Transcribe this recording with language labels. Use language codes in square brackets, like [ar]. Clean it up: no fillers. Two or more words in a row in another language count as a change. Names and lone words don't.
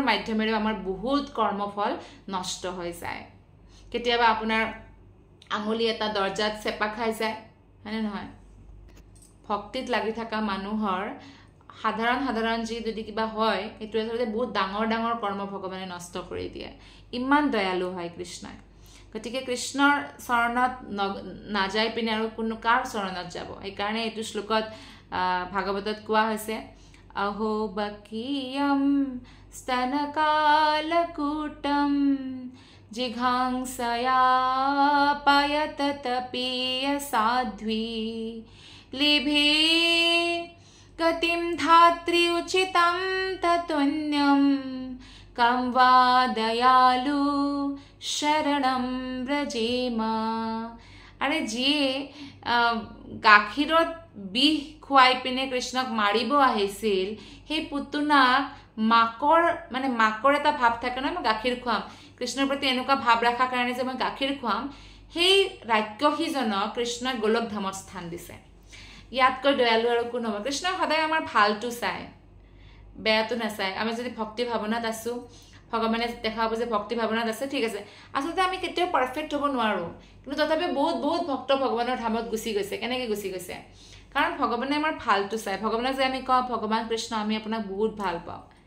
[as] মাধ্যমেৰে আমাৰ বহুত কৰ্মফল নষ্ট হৈ যায় কেতিয়াবা আপোনাৰ আঙুলি এটা দৰ্জাত চেপা খাই যায় হয়নে নহয় ভক্তিত লাগি থকা মানুহৰ সাধাৰণ যি যদি কিবা হয় এইটো আচলতে বহুত ডাঙৰ কৰ্ম ভগৱানে নষ্ট কৰি দিয়ে ইমান দয়ালু হয় কৃষ্ণই গতিকে কৃষ্ণৰ চৰণত নাযাই পিনে আৰু কোনো কাৰ চৰণত যাব সেইকাৰণে এইটো শ্লোকত ভাগৱতত কোৱা হৈছে [sa] अहो बकीयं स्तनकालकूटं जिघांसया पयततपीय साध्वी लिभे गतिं धात्री उचितं ततुन्यं कं वा दयालु शरणं व्रजेमा अरे जिये [as] गाखीरत বিষ খুৱাই পিনে কৃষ্ণক মাৰিব আহিছিল সেই পুতনাক মাকৰ এটা ভাৱ থাকে নহয় মই গাখীৰ খুৱাম কৃষ্ণৰ প্ৰতি এনেকুৱা ভাৱ ৰখাৰ কাৰণে যে মই গাখীৰ খুৱাম সেই ৰাক্ষসীজনক কৃষ্ণই গোলক ধামত স্থান দিছে ইয়াতকৈ দয়ালু আৰু কোন হ'ব কৃষ্ণই সদায় আমাৰ ভালটো চায় বেয়াটো নাচায় আমি যদি ভক্তি ভাৱনাত আছোঁ ভগৱানে দেখাব যে ভক্তি ভাৱনাত আছে ঠিক আছে আচলতে আমি কেতিয়াও পাৰফেক্ট হ'ব নোৱাৰোঁ কিন্তু তথাপি বহুত ভক্ত ভগৱানৰ ধামত গুচি গৈছে কেনেকৈ গুচি গৈছে কাৰণ ভগৱানে আমাৰ ভালটো চায় ভগৱানক যে আমি কওঁ ভগৱান কৃষ্ণ আমি আপোনাক বহুত ভাল পাওঁ